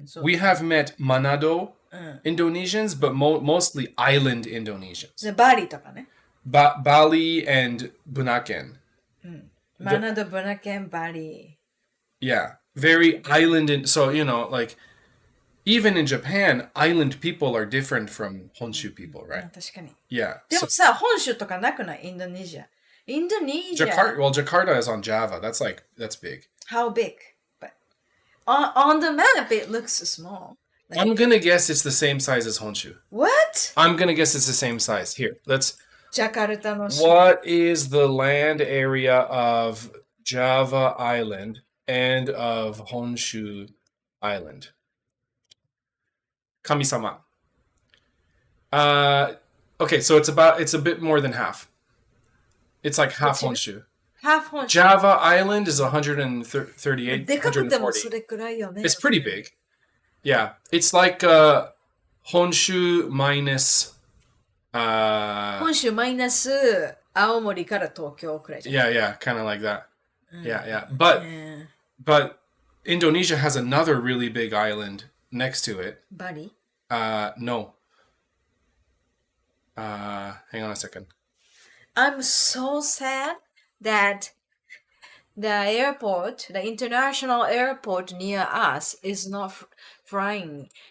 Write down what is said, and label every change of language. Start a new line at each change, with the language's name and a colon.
English: We have met Manado Indonesians, but mostly island Indonesians.
Japanese: バリとかね。
English: Bali and Bunaken.
Japanese: マナド、ブナケン、バリ。
English: Yeah, very island. So, like, even in Japan, island people are different from Honshu people, right?
Japanese: 確かに。
English: Yeah.
Japanese: でもさ、本州とかなくないインドネシア。インドネシア。
English: Jakarta is on Java. That's big. How big? But on the map, it looks small. Like, I'm gonna guess it's the same size as Honshu. What? I'm gonna guess it's the same size. Here, let's.
Japanese: ジャカルタの島。
English: What is the land area of Java Island and of Honshu Island? Kami-sama. Okay, so it's a bit more than half. It's like half Honshu. Half Honshu. Java Island is 138,
Japanese: でかくてもそ
English: 140.
Japanese: れくらいよね。
English: It's pretty big. Yeah, it's like Honshu minus.
Japanese: 本州マイナス青森から東京くらいじゃん。
English: Yeah, kind of like that. Yeah. But Indonesia has another really big island next to it.
Japanese: バリ
English: No. Hang on a second. I'm so sad that the international airport near us is not flying.